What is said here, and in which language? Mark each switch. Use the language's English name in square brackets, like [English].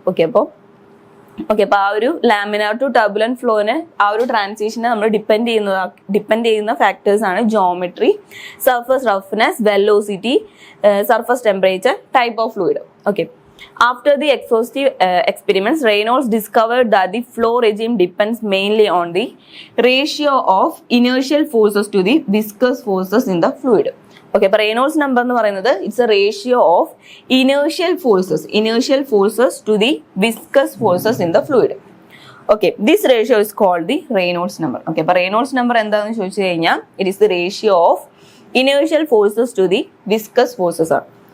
[Malayalam] Okay, അപ്പോൾ ആ ഒരു ലാമിനാർ ടു ടർബുലന്റ് ഫ്ലോനെ ആ ഒരു ട്രാൻസിഷനെ നമ്മൾ ഡിപ്പെൻഡ് ചെയ്യുന്ന ഫാക്ടേഴ്സ് ആണ് geometry, surface roughness, velocity, surface temperature, type of fluid. [English] Okay, after the exhaustive experiments, Reynolds discovered that the flow regime depends mainly on the ratio of inertial forces to the viscous forces in the fluid. Okay, [Malayalam] അപ്പോൾ Reynolds number എന്ന് പറയുന്നത് [English] It's a ratio of inertial forces to the viscous forces in the fluid. Okay, this ratio is called the Reynolds number. [Malayalam] Okay, അപ്പോൾ Reynolds number എന്താണെന്ന് ചോദിച്ചു കഴിഞ്ഞാൽ [English] It is the ratio of inertial forces to the viscous forces ആണ്.